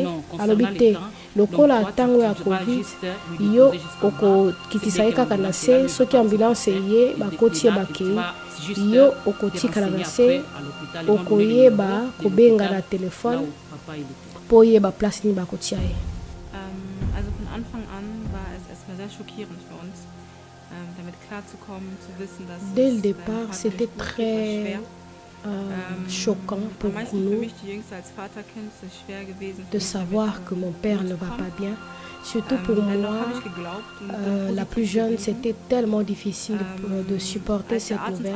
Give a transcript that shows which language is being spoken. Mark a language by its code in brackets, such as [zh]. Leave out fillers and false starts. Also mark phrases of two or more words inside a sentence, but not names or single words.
[ln] Alobi te, lokola ntango ya covid yo okokitisa ye kaka na se, soki ambulance eye bakoti ye bakei yo okotikala na se, okoyeba kobenga na telefone po yeba place ni bakotia ye. [de] Also von Anfang an war es erstmal sehr schockierend für uns, damit klarzukommen, zu wissen, dass [fr] dès le départ, c'était très choquant pour nous de savoir que mon père ne va pas bien. Surtout pour moi, la plus jeune, c'était tellement difficile de supporter cette nouvelle.